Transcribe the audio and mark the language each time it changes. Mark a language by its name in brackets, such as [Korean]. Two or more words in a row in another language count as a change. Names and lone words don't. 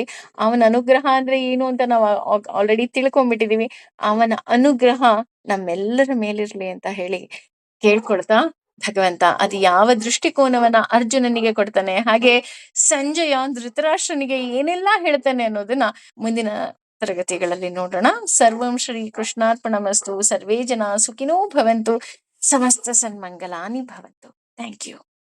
[Kannada] ಅವನ ಅನುಗ್ರಹ ಅಂದ್ರೆ ಏನು ಅಂತ ನಾವು ಆಲ್ರೆಡಿ ತಿಳ್ಕೊಂಡ್ಬಿಟ್ಟಿದೀವಿ. ಅವನ ಅನುಗ್ರಹ ನಮ್ಮೆಲ್ಲರ ಮೇಲಿರ್ಲಿ ಅಂತ ಹೇಳಿ ಕೇಳ್ಕೊಳ್ತಾ, ಭಗವಂತ ಅದು ಯಾವ ದೃಷ್ಟಿಕೋನವನ್ನ ಅರ್ಜುನನಿಗೆ ಕೊಡ್ತಾನೆ, ಹಾಗೆ ಸಂಜಯ ಧೃತರಾಷ್ಟ್ರನಿಗೆ ಏನೆಲ್ಲಾ ಹೇಳ್ತಾನೆ ಅನ್ನೋದನ್ನ ಮುಂದಿನ ತರಗತಿಗಳಲ್ಲಿ ನೋಡೋಣ. [Sanskrit] ಸರ್ವಂ ಶ್ರೀ ಕೃಷ್ಣಾರ್ಪಣಮಸ್ತು. ಸರ್ವೇ ಜನ ಸುಖಿನೋ ಭವಂತು. ಸಮಸ್ತ ಸನ್ಮಂಗಲಾನಿ ಭವಂತು. [English] thank you.